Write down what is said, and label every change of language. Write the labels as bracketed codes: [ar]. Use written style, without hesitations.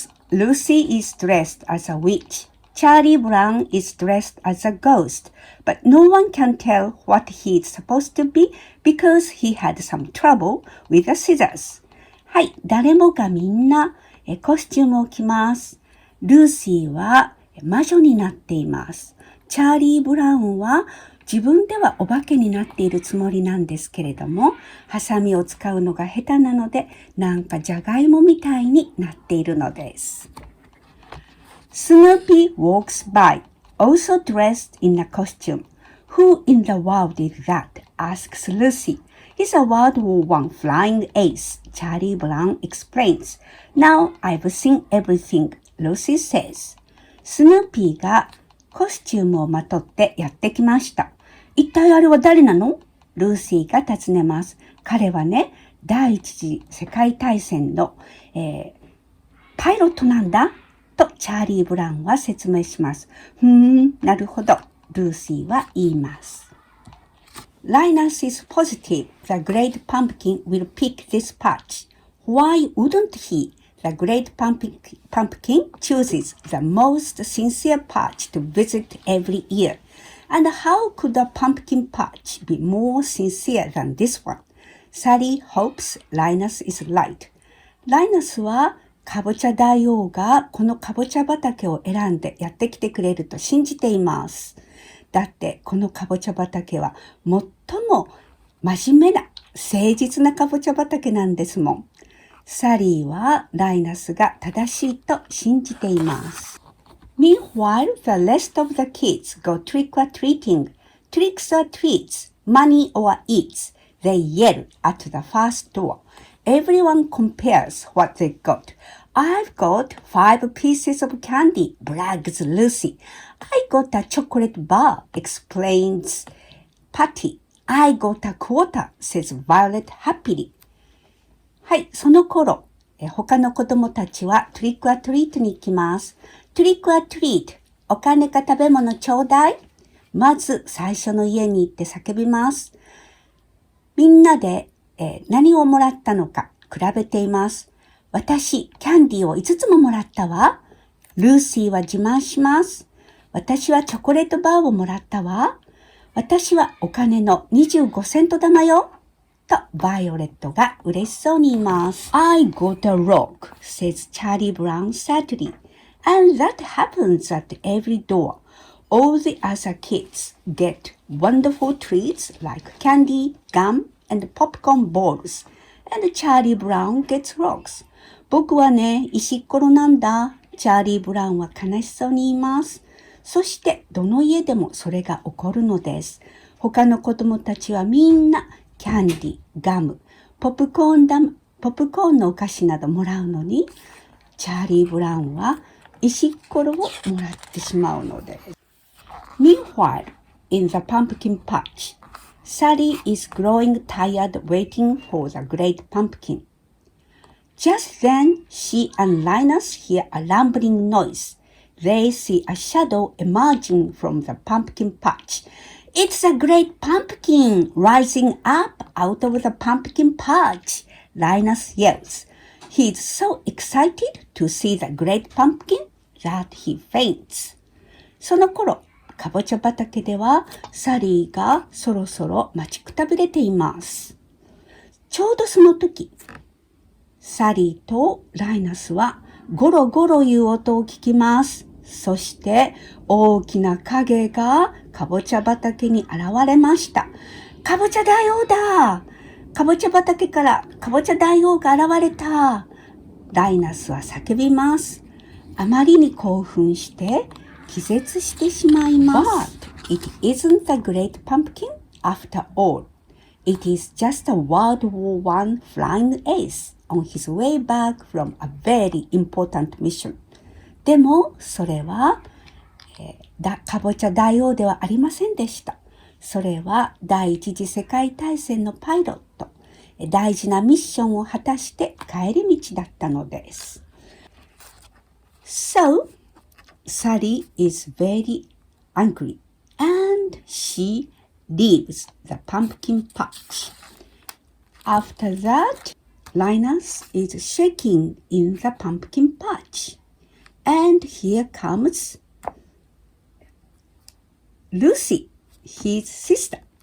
[en] Lucy is dressed as a witch. Charlie Brown is dressed as a ghost. But no one can tell what he is supposed to be because he had some trouble with the scissors. [ja] はい、誰もがみんなコスチュームを着ます。ルーシーは魔女になっています。チャーリー・ブラウンは自分ではお化けになっているつもりなんですけれども、ハサミを使うのが下手なので、なんかジャガイモみたいになっているのです。 [en] Snoopy walks by, also dressed in a costume. Who in the world is that? Asks Lucy. He's a World War I flying ace, Charlie Brown explains. Now I've seen everything, Lucy says. [ja] スヌーピーがコスチュームをまとってやってきました。一体あれは誰なの？ルーシーが尋ねます。彼はね、第一次世界大戦の、パイロットなんだとチャーリー・ブラウンは説明します。なるほど。ルーシーは言います。 [en] Linus is positive the Great Pumpkin will pick this patch. Why wouldn't he? The Great Pumpkin chooses the most sincere patch to visit every year. And how could a pumpkin patch be more sincere than this one? Sally hopes Linus is right. [ja] ライナスはかぼちゃ大王がこのかぼちゃ畑を選んでやってきてくれると信じています。だってこのかぼちゃ畑は最も真面目な誠実なかぼちゃ畑なんですもん。サリーはライナスが正しいと信じています。 [en] Meanwhile, the rest of the kids go trick-or-treating. Tricks or treats, money or eats. They yell at the first door. Everyone compares what they got. I've got 5 pieces of candy, brags Lucy. I got a chocolate bar, explains Patty. I got a quarter, says Violet happily. [ja] はい、その頃、他の子供たちはトリックアトリートに行きます。トリックアトリート、お金か食べ物ちょうだい。まず最初の家に行って叫びます。みんなで、何をもらったのか比べています。私、キャンディーを5つももらったわ。ルーシーは自慢します。私はチョコレートバーをもらったわ。私はお金の25セント玉よ。と、バイオレットが嬉しそうに言います。 [en] I got a rock, says Charlie Brown sadly. And that happens at every door. All the other kids get wonderful treats like candy, gum, and popcorn balls. And Charlie Brown gets rocks. [ja] 僕はね、石っころなんだ。チャーリー・ブラウンは悲しそうに言います。そして、どの家でもそれが起こるのです。他の子供たちはみんな、キャンディ、ガム、ポップコーンのお菓子などもらうのに、チャーリー・ブラウンは石っころをもらってしまうのです。 [en] Meanwhile, in the pumpkin patch, Sally is growing tired waiting for the great pumpkin. Just then, she and Linus hear a rumbling noise. They see a shadow emerging from the pumpkin patch. It's a great pumpkin rising up out of the pumpkin patch, Linus yells. He is so excited to see the great pumpkin that he faints. [ja] その頃、かぼちゃ畑ではサリーがそろそろ待ちくたびれています。ちょうどその時、サリーとライナスはゴロゴロいう音を聞きます。そして大きな影がかぼちゃ畑に現れました。かぼちゃ大王だ！かぼちゃ畑からかぼちゃ大王が現れた！ライナスは叫びます。あまりに興奮して気絶してしまいます。 [en] But it isn't the great pumpkin after all. It is just a World War I flying ace on his way back from a very important mission. [ja] でもそれは、かぼちゃ大王ではありませんでした。それは第一次世界大戦のパイロット、大事なミッションを果たして帰り道だったのです。 [en] So, Sally is very angry and she leaves the pumpkin patch. After that, Linus is shaking in the pumpkin patch.And here comes Lucy, his sister.